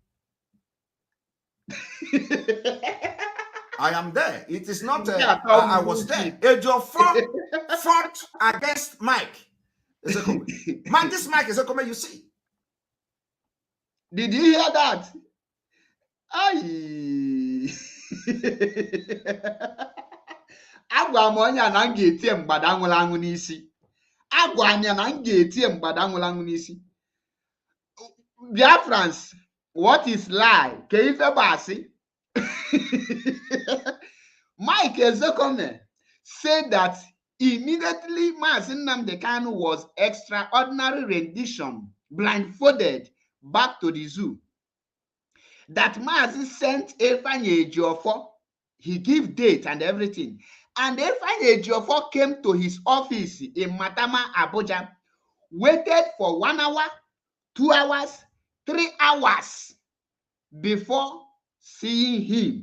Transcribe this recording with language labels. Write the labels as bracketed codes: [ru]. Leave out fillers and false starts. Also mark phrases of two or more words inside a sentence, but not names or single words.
[en] I am there. It is not, I was there. Ejiofor fought against Mike Ezekome. Man, this Mike Ezekome, you see. Did you hear that? Aye. [ig] Agwa m onye na m ga-etie mgbada nwụrụ anwụ n'isi. Agwa m ya na m ga-etie mgbada nwụrụ anwụ n'isi. [en] Biafrans, what is lie? [ig] Ka ife bụ asị? [en] Mike Ezekome said that immediately Maazị Nnamdi Kanu was extraordinary rendition, blindfolded back to the zoo. That Maazị sent Ifeanyi Ejiofor, he gave date and everything. And Ifeanyi Ejiofor came to his office in Matama, Abuja, waited for 1 hour, 2 hours, 3 hours before seeing him.